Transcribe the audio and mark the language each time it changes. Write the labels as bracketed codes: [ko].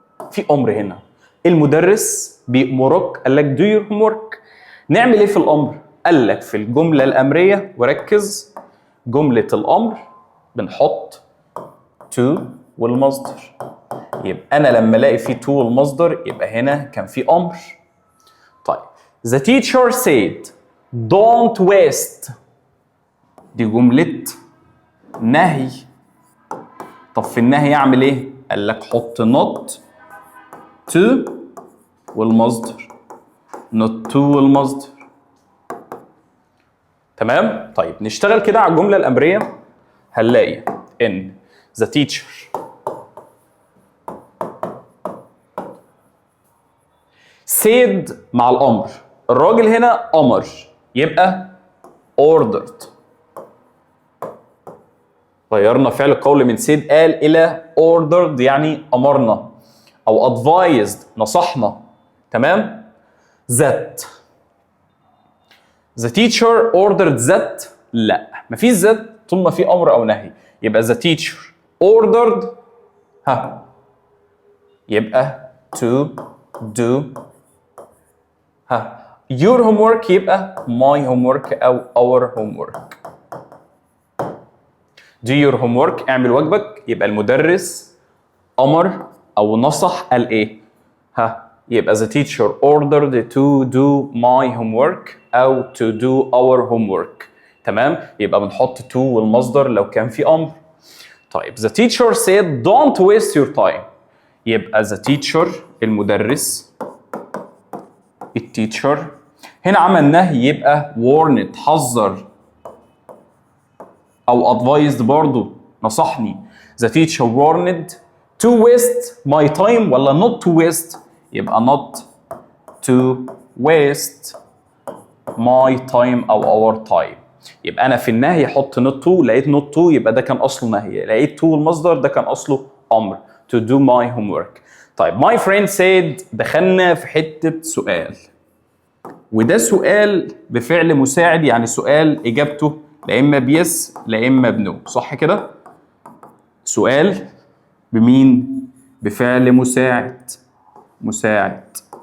[ar] في امر هنا، المدرس بيأمرك قال لك [en] do your homework. [ar] نعمل ايه في الامر؟ قال لك في الجمله الامريه، وركز جمله الامر بنحط to والمصدر. يبقى انا لما الاقي في to والمصدر يبقى هنا كان في امر. طيب [en] the teacher said don't waste، [ar] دي جمله نهي. طب في النهي اعمل ايه؟ قال لك حط not to والمصدر، not to والمصدر. تمام؟ طيب نشتغل كده على الجملة الأمرية. هنلاقي إن [en] the teacher said [ar] مع الأمر، الراجل هنا أمر يبقى ordered. غيرنا فعل القول من said قال إلى ordered يعني أمرنا أو advised نصحنا. تمام؟ [en] that the teacher ordered that، [ar] لا مفيش that طول ما في امر او نهي. يبقى [en] the teacher ordered [ar] يبقى [en] to do your homework [ar] يبقى [en] my homework [ar] او [en] our homework. do your homework [ar] اعمل واجبك، يبقى المدرس امر او نصح قال ايه؟ يبقى [en] the teacher ordered to do my homework [ar] أو [en] to do our homework. [ar] تمام؟ يبقى بنحط to والمصدر لو كان في أمر. [en] طيب the teacher said don't waste your time. [ar] يبقى [en] the teacher [ar] المدرس، التيتشر هنا عمل نهي يبقى warned حذر، او advised برضو نصحني. [en] the teacher warned to waste my time [ar] ولا [en] not to waste؟ [ar] يبقى [en] not to waste my time [ar] او [en] our time. [ar] يبقى انا في النهي احط [en] not to، [ar] لقيت not to يبقى ده كان اصله نهي، لقيت to المصدر ده كان اصله امر [en] to do my homework. [ar] طيب my friend said دخلنا في حته سؤال، وده سؤال بفعل مساعد، يعني سؤال اجابته لا اما بيس لا اما بنو، صح كده؟ سؤال بمين؟ بفعل مساعد.